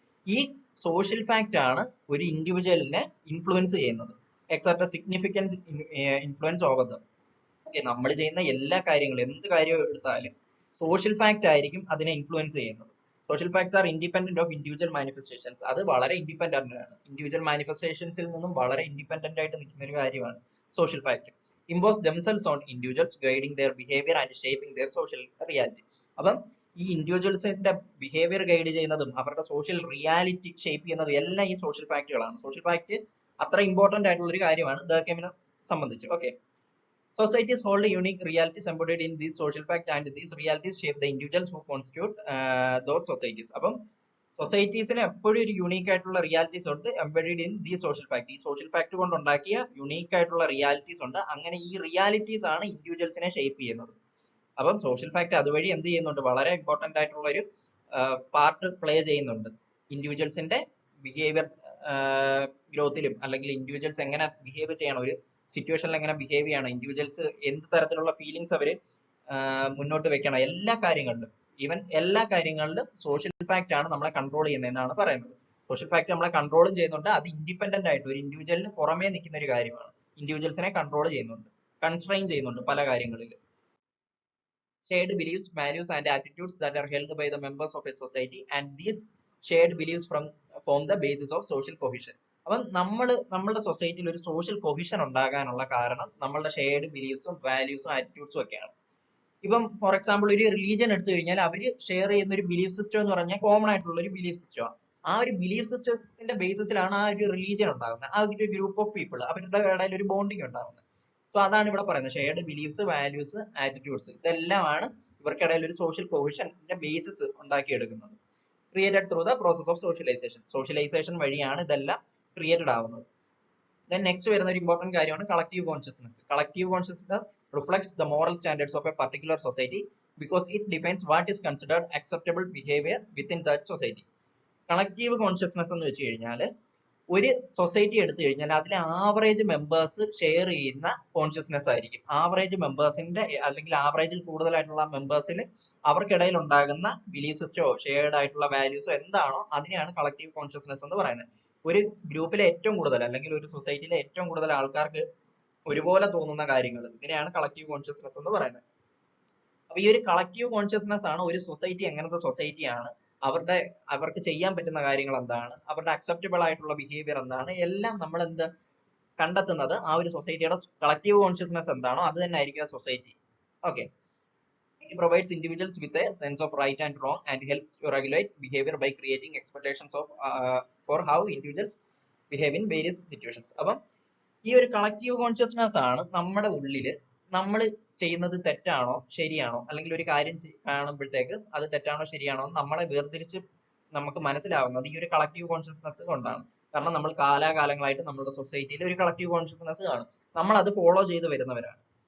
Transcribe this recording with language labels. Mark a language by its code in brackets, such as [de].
[ml] ഈ social fact ആണ് ഒരു ഇൻഡിവിജ്വലിനെ ഇൻഫ്ലുവൻസ് ചെയ്യുന്നത്, [en] Except significant influence over them. [ml] Okay, നമ്മൾ ചെയ്യുന്ന എല്ലാ കാര്യങ്ങളും, എന്ത് കാര്യം എടുത്താലും സോഷ്യൽ ഫാക്ട് ആയിരിക്കും അതിനെ ഇൻഫ്ലുവൻസ് ചെയ്യുന്നത്. [en] Social facts are independent of individual manifestations. [ml] അത് വളരെ ഇൻഡിപെൻഡന്റ് ആണ്, ഇൻഡിവിജ്വൽ മാനിഫെസ്റ്റേഷൻസിൽ നിന്നും വളരെ ഇൻഡിപെൻഡന്റ് ആയിട്ട് നിൽക്കുന്ന ഒരു കാര്യമാണ് social fact. [en] Impose themselves on individuals, guiding their behavior and shaping their social reality. [ml] അപ്പം ഈ ഇൻഡിവിജ്വൽസിന്റെ ബിഹേവിയർ ഗൈഡ് ചെയ്യുന്നതും അവരുടെ സോഷ്യൽ റിയാലിറ്റി ഷേപ്പ് ചെയ്യുന്നതും എല്ലാം ഈ സോഷ്യൽ ഫാക്ടുകളാണ്. സോഷ്യൽ ഫാക്ട് അത്ര ഇമ്പോർട്ടന്റ് ആയിട്ടുള്ള ഒരു കാര്യമാണ് ദർക്കൈമിനെ സംബന്ധിച്ച്. [en] Okay, societies hold unique realities embodied in these social facts, and these realities shape the individuals who constitute those societies. [ml] അപ്പം സൊസൈറ്റീസിന് എപ്പോഴും ഒരു യുണീക്ക് ആയിട്ടുള്ള റിയാലിറ്റീസ് ഉണ്ട് [en] Embedded in the social fact. [ml] ഈ സോഷ്യൽ ഫാക്ട് കൊണ്ട് ഉണ്ടാക്കിയ യുണീക്ക് ആയിട്ടുള്ള റിയാലിറ്റീസ് ഉണ്ട്. അങ്ങനെ ഈ റിയാലിറ്റീസ് ആണ് ഇൻഡിവിജ്വൽസിനെ ഷേപ്പ് ചെയ്യുന്നത്. അപ്പം സോഷ്യൽ ഫാക്ട് അതുവഴി എന്ത് ചെയ്യുന്നുണ്ട്, വളരെ ഇമ്പോർട്ടന്റ് ആയിട്ടുള്ള ഒരു പാർട്ട് പ്ലേ ചെയ്യുന്നുണ്ട് ഇൻഡിവിജ്വൽസിന്റെ ബിഹേവിയർ ഗ്രോത്തിലും, അല്ലെങ്കിൽ ഇൻഡിവിജ്വൽസ് എങ്ങനെ ബിഹേവ് ചെയ്യണം, ഒരു സിറ്റുവേഷനിൽ എങ്ങനെ ബിഹേവ് ചെയ്യണം, ഇൻഡിവിജ്വൽസ് എന്ത് തരത്തിലുള്ള ഫീലിങ്സ് അവര് മുന്നോട്ട് വെക്കണം, എല്ലാ കാര്യങ്ങളിലും, ഈവൻ എല്ലാ കാര്യങ്ങളിലും സോഷ്യൽ ഫാക്ട് ആണ് നമ്മളെ കൺട്രോൾ ചെയ്യുന്നതെന്നാണ് പറയുന്നത്. സോഷ്യൽ ഫാക്ട് നമ്മളെ കൺട്രോളും ചെയ്യുന്നുണ്ട്, അത് ഇൻഡിപെൻഡന്റ് ആയിട്ട് ഒരു ഇൻഡിവിജ്വലിന് പുറമേ നിൽക്കുന്ന ഒരു കാര്യമാണ്. ഇൻഡിവിജ്വൽസിനെ കൺട്രോൾ ചെയ്യുന്നുണ്ട്, കൺസ്ട്രെയിൻ ചെയ്യുന്നുണ്ട് പല കാര്യങ്ങളിൽ. [en] Shared beliefs, values and attitudes that are held by the members of a society, and these shared beliefs form the basis of social cohesion. [ml] അപ്പം നമ്മളുടെ സൊസൈറ്റിയിൽ ഒരു സോഷ്യൽ കൊഹിഷൻ ഉണ്ടാകാനുള്ള കാരണം നമ്മളുടെ ഷെയർഡ് ബിലീഫ്സും വാല്യൂസും ആറ്റിറ്റ്യൂഡ്സും ഒക്കെയാണ്. ഇപ്പം [en] for example [ml] ഒരു റിലീജിയൻ എടുത്തു കഴിഞ്ഞാൽ അവര് ഷെയർ ചെയ്യുന്ന ഒരു ബിലീഫ് സിസ്റ്റം എന്ന് പറഞ്ഞാൽ കോമൺ ആയിട്ടുള്ള ഒരു ബിലീഫ് സിസ്റ്റമാണ്. ആ ഒരു ബിലീഫ് സിസ്റ്റത്തിന്റെ ബേസിസിലാണ് ആ ഒരു റിലീജിയൻ ഉണ്ടാകുന്നത്, ആ ഒരു ഗ്രൂപ്പ് ഓഫ് പീപ്പിൾ അവരുടെ ഇടയിൽ ഒരു ബോണ്ടിങ് ഉണ്ടാകുന്നത്. സോ അതാണ് ഇവിടെ പറയുന്നത്, ഷെയർഡ് ബിലീഫ്സ്, വാല്യൂസ്, ആറ്റിറ്റ്യൂഡ്സ് ഇതെല്ലാമാണ് ഇവർക്കിടയിൽ ഒരു സോഷ്യൽ കൊഹിഷന്റെ ബേസിസ് ഉണ്ടാക്കിയെടുക്കുന്നത്. [en] Created through the process of socialization. [ml] Socialisation വഴിയാണ് ഇതെല്ലാം ക്രിയേറ്റഡ് ആവുന്നത്. [en] then next [ml] വരുന്ന ഒരു ഇമ്പോർട്ടന്റ് കാര്യമാണ് collective consciousness. [en] Collective consciousness reflects the moral standards of a particular society because it defines what is considered acceptable behavior within that society. [ml] Collective consciousness എന്ന് വെച്ച് കഴിഞ്ഞാൽ ഒരു സൊസൈറ്റി എടുത്തു കഴിഞ്ഞാൽ അതിലെ ആവറേജ് മെമ്പേഴ്സ് ഷെയർ ചെയ്യുന്ന കോൺഷ്യസ്നസ് ആയിരിക്കും. ആവറേജ് മെമ്പേഴ്സിന്റെ അല്ലെങ്കിൽ ആവറേജിൽ കൂടുതലായിട്ടുള്ള മെമ്പേഴ്സിൽ അവർക്കിടയിൽ ഉണ്ടാകുന്ന ബിലീഫ് സിസ്റ്റമോ ഷെയർഡ് ആയിട്ടുള്ള വാല്യൂസോ എന്താണോ അതിനെയാണ് കളക്റ്റീവ് കോൺഷ്യസ്നസ് എന്ന് പറയുന്നത്. ഒരു ഗ്രൂപ്പിലെ ഏറ്റവും കൂടുതൽ അല്ലെങ്കിൽ ഒരു സൊസൈറ്റിയിലെ ഏറ്റവും കൂടുതൽ ആൾക്കാർക്ക് ഒരുപോലെ തോന്നുന്ന കാര്യങ്ങൾ, ഇതിനെയാണ് കളക്റ്റീവ് കോൺഷ്യസ്നസ് എന്ന് പറയുന്നത്. അപ്പൊ ഈ ഒരു കളക്റ്റീവ് കോൺഷ്യസ്നസ് ആണ് ഒരു സൊസൈറ്റി എങ്ങനത്തെ സൊസൈറ്റിയാണ്, അവർക്ക് ചെയ്യാൻ പറ്റുന്ന കാര്യങ്ങൾ എന്താണ്, അവരുടെ അക്സെപ്റ്റബിൾ ആയിട്ടുള്ള ബിഹേവിയർ എന്താണ്, എല്ലാം നമ്മൾ കണ്ടെത്തുന്നത് ആ ഒരു സൊസൈറ്റിയുടെ കളക്റ്റീവ് കോൺഷ്യസ്നസ് എന്താണോ അത് തന്നെ ആയിരിക്കും society. [en] Okay, it provides individuals with a sense of right and wrong and helps to regulate behavior by creating expectations of for how individuals behave in various situations. [ml] അപ്പം ഈ ഒരു കളക്റ്റീവ് കോൺഷ്യസ്നസ് ആണ് നമ്മുടെ ഉള്ളില് നമ്മൾ ചെയ്യുന്നത് തെറ്റാണോ ശരിയാണോ, അല്ലെങ്കിൽ ഒരു കാര്യം കാണുമ്പോഴത്തേക്ക് അത് തെറ്റാണോ ശരിയാണോ നമ്മളെ വേർതിരിച്ച് നമുക്ക് മനസ്സിലാവുന്നത് ഈ ഒരു കളക്റ്റീവ് കോൺഷ്യസ്നസ് കൊണ്ടാണ്. കാരണം നമ്മൾ കാലാകാലങ്ങളായിട്ട് നമ്മുടെ സൊസൈറ്റിയിൽ ഒരു കളക്റ്റീവ് കോൺഷ്യസ്നസ് കാണും, നമ്മൾ അത് ഫോളോ ചെയ്ത് വരുന്നവരാണ്.